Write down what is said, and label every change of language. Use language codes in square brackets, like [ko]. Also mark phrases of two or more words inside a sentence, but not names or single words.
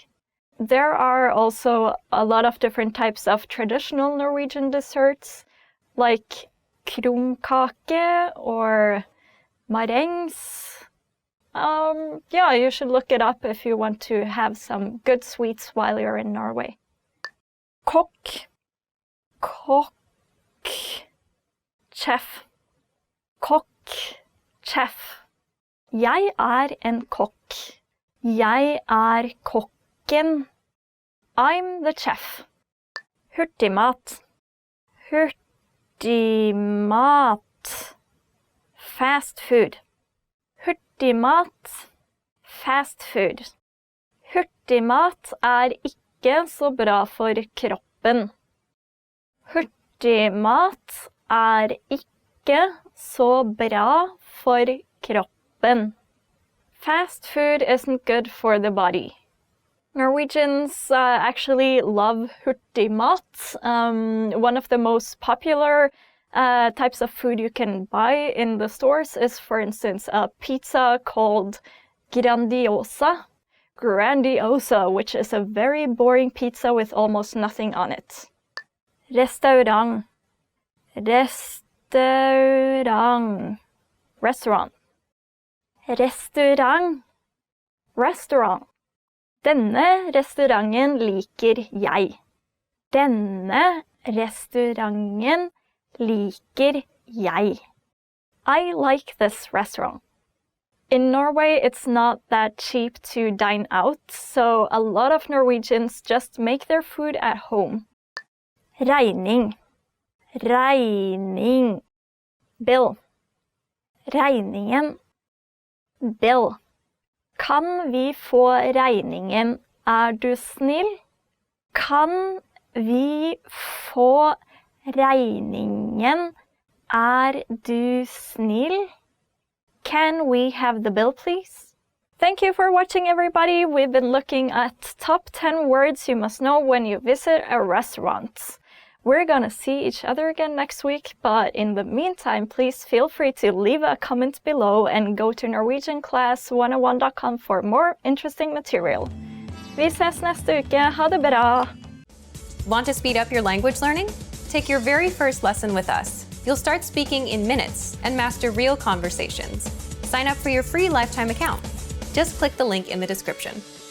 [en] There are also a lot of different types of traditional Norwegian desserts, like krumkake or marengs. Yeah, you should look it up if you want to have some good sweets while you're in Norway. [no] Kokk. Kokk. [en] Chef. Kokk. [no] Chef. Jeg er en kokk. Jeg er kokken. [en] I'm the chef. [no] Hurtigmat. Hurtigmat. [en] Fast food. Hurtigmat. Fast food. [no] Hurtigmat er ikke så bra for kroppen. Hurtigmat er ikke så bra for kroppen. [en] Fast food isn't good for the body. Norwegians actually love hurtigmat. One of the most popular types of food you can buy in the stores is, for instance, a pizza called grandiosa, which is a very boring pizza with almost nothing on it. Restaurant. Restaurant. Restaurant. Restaurant. Restaurant. [no] Denne restauranten liker jeg. Denne restauranten liker jeg. [en] I like this restaurant. In Norway, it's not that cheap to dine out, so a lot of Norwegians just make their food at home. [no] Regning. Regning. [en] Bill. Regningen. Bill. [no] Kan vi få regningen, er du snill? Kan vi få regningen, er du snill? [en] Can we have the bill, please? Thank you for watching, everybody. We've been looking at top 10 words you must know when you visit a restaurant. We're gonna see each other again next week, but in the meantime, please feel free to leave a comment below and go to norwegianclass101.com for more interesting material. [no] Vi ses neste uke. Ha det bra! [en] Want to speed up your language learning? Take your very first lesson with us. You'll start speaking in minutes and master real conversations. Sign up for your free lifetime account. Just click the link in the description.